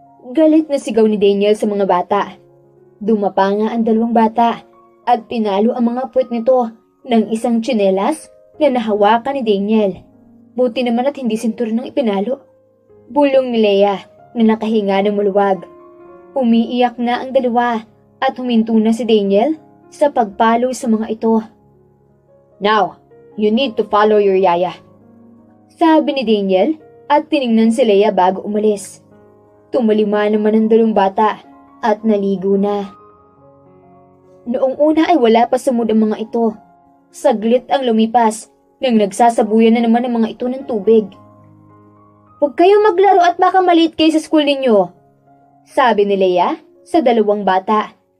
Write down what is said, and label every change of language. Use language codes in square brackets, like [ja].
[tl] Galit na sigaw ni Daniel sa mga bata. Dumapa nga ang dalawang bata at pinalo ang mga puwet nito ng isang tsinelas na nahawakan ni Daniel. Buti naman at hindi sinturon ng ipinalo. Bulong ni Leia na nakahinga ng maluwag. Umiiyak na ang dalawa at huminto na si Daniel sa pagpalo sa mga ito. [en] Now, you need to follow your yaya. [tl] Sabi ni Daniel at tiningnan si Leia bago umalis. Tumalima naman ang dalawang bata at naligo na. Noong una ay wala pa sa mood ang mga ito. Saglit ang lumipas nang nagsasabuyan na naman ang mga ito ng tubig. Huwag kayong maglaro at baka maliit kayo sa school ninyo, sabi ni Leia sa dalawang bata.